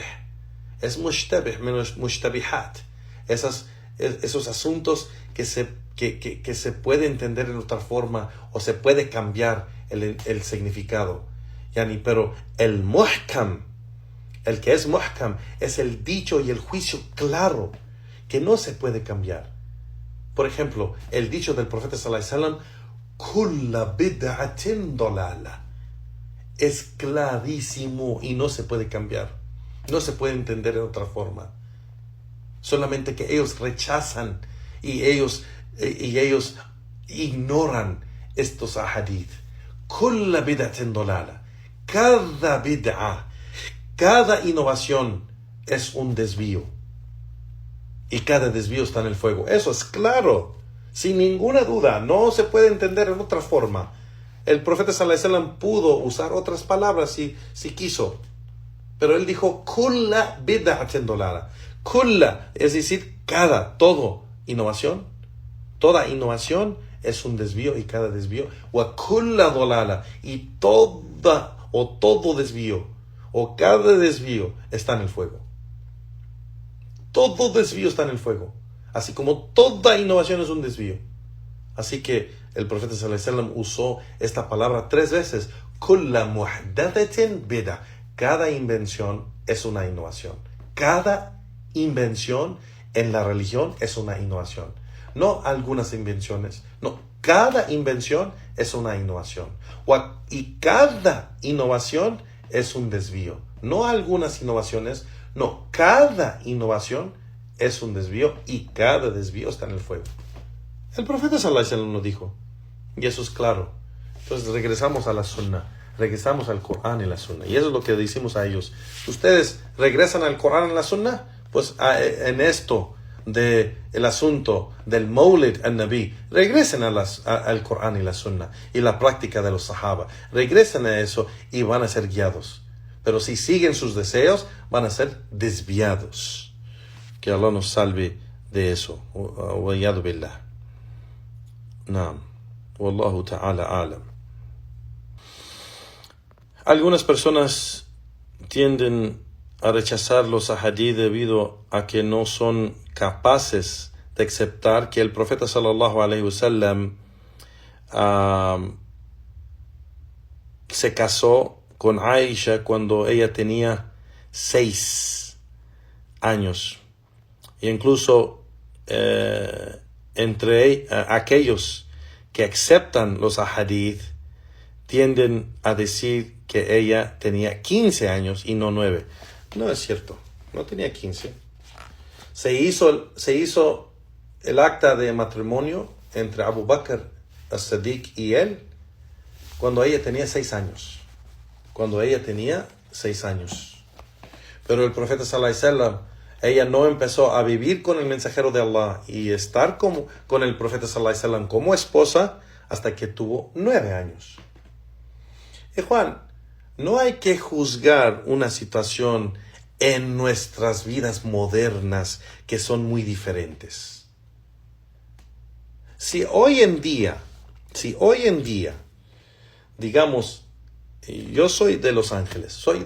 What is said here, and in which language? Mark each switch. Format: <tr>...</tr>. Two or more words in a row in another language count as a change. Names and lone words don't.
<es>Es mushtabih menos mushtabihat, esos asuntos que se puede entender en otra forma o se puede cambiar el significado. Pero el muhkam, el que es muhkam, es el dicho y el juicio claro que no se puede cambiar. Por ejemplo, el dicho del profeta</es> <ar>صلى الله عليه وسلم, كل بدعة ضلالة,</ar> <es>es clarísimo y no se puede cambiar, no se puede entender en otra forma. Solamente que ellos rechazan y ellos ignoran estos ahadith.</es> <ar>كل بدعة ضلالة,</ar> <es>cada bid'a, cada innovación es un desvío. Y cada desvío está en el fuego. Eso es claro, sin ninguna duda. No se puede entender en otra forma. El profeta</es> <ar>صلى الله عليه وسلم</ar> <es>pudo usar otras palabras si quiso. Pero él dijo,</es> <ar>كل بدعة ضلالة.</ar> <es>Kulla, es decir, toda innovación es un desvío y cada desvío.</es> <ar>وكل ضلالة,</ar> <es>y todo desvío o cada desvío está en el fuego. Todo desvío está en el fuego, así como toda innovación es un desvío. Así que el profeta</es> <ar>صلى الله عليه وسلم</ar> <es>usó esta palabra 3 veces.</es> <ar>كل محدثة بدعة.</ar> <es>Cada invención es una innovación. Cada invención en la religión es una innovación. No algunas invenciones, no, cada invención es una innovación. Y cada innovación es un desvío. No algunas innovaciones, no, cada innovación es un desvío y cada desvío está en el fuego. El profeta</es> <ar>صلى الله عليه وسلم</ar> <es>lo dijo, y eso es claro. Entonces regresamos a la Sunnah, regresamos al Corán y la Sunnah, y eso es lo que decimos a ellos. ¿Ustedes regresan al Corán y la Sunnah? Pues en esto del asunto del</es> <ar>مولد النبي,</ar> <es>regresen al Corán y la Sunnah y la práctica de los Sahaba. Regresen a eso y van a ser guiados. Pero si siguen sus deseos, van a ser desviados. Que Allah nos salve de eso.</es> <ar>والعياذ بالله. نعم. والله تعالى أعلم.</ar> <es>Algunas personas tienden a rechazar los ahadith debido a que no son capaces de aceptar que el profeta</es> <ar>صلى الله عليه وسلم</ar> <es>se casó con Aisha cuando ella tenía 6 años. E incluso entre aquellos que aceptan los ahadith tienden a decir que ella tenía 15 años y no 9. No es cierto, no tenía 15. Se hizo el acta de matrimonio entre Abu Bakr as-Siddiq y él cuando ella tenía 6 años. Cuando ella tenía 6 años. Pero el profeta</es> <ar>صلى الله عليه وسلم,</ar> <es>ella no empezó a vivir con el mensajero de Allah y estar con el profeta</es> <ar>صلى الله عليه وسلم</ar> <es>como esposa hasta que tuvo 9 años. Y Juan, no hay que juzgar una situación en nuestras vidas modernas que son muy diferentes. Si hoy en día, digamos, yo soy de Los Ángeles.</es>